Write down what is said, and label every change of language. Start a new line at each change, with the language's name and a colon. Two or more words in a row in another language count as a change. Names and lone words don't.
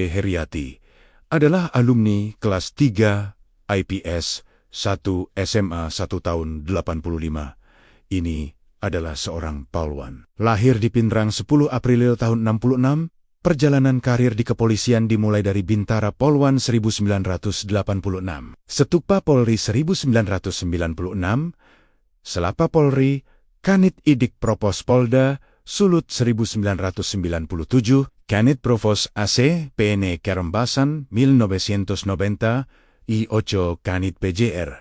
Indonesian: Heriati, adalah alumni kelas 3 IPS 1 SMA 1 tahun 85. Ini adalah seorang pahlawan. Lahir di Pindrang 10 April tahun 66, perjalanan karir di kepolisian dimulai dari Bintara Polwan 1986, Setupa Polri 1996, Selapa Polri, Kanit Idik Propos Polda, Sulut 1997, Kanit Provos AC, PN Karembasan 1990, I8 Kanit PJR,